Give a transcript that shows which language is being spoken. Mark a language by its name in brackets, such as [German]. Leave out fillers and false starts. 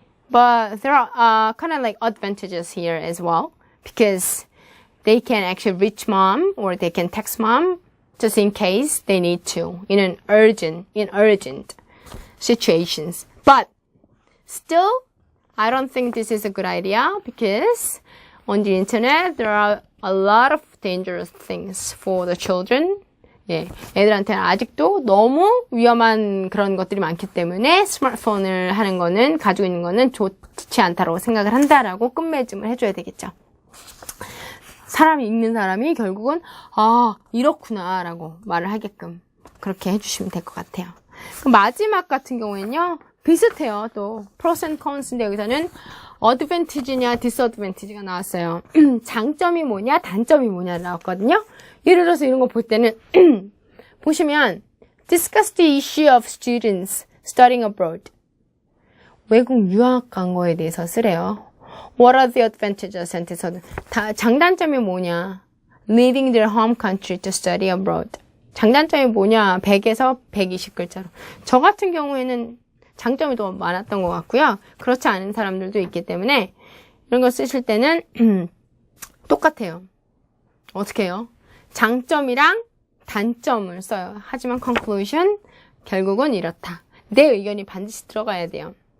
[English] But there are kind of like advantages here as well because they can actually reach mom or they can text mom just in case they need to in urgent situations. But still, I don't think this is a good idea because on the internet there are a lot of dangerous things for the children. [Korean] 예, 애들한테는 아직도 너무 위험한 그런 것들이 많기 때문에 스마트폰을 하는 거는, 가지고 있는 거는 좋지 않다고 생각을 한다라고 끝맺음을 해줘야 되겠죠. 읽는 사람이 결국은, 이렇구나, 라고 말을 하게끔 그렇게 해주시면 될 것 같아요. 그럼 마지막 같은 경우에는요, 비슷해요. 또, pros and cons인데 여기서는 advantage냐, disadvantage가 나왔어요. 장점이 뭐냐, 단점이 뭐냐 나왔거든요. 예를 들어서 이런 거 볼 때는 보시면 [English] discuss the issue of students studying abroad. [Korean] 외국 유학 간 거에 대해서 쓰래요. [English] What are the advantages and disadvantages? [Korean] 장단점이 뭐냐? [English] Leaving their home country to study abroad. [Korean] 장단점이 뭐냐? 100에서 120글자로. 저 같은 경우에는 장점이 더 많았던 것 같고요. 그렇지 않은 사람들도 있기 때문에 이런 거 쓰실 때는 똑같아요. 어떻게 해요? 장점이랑 단점을 써요. 하지만 conclusion, 결국은 이렇다. 내 의견이 반드시 들어가야 돼요.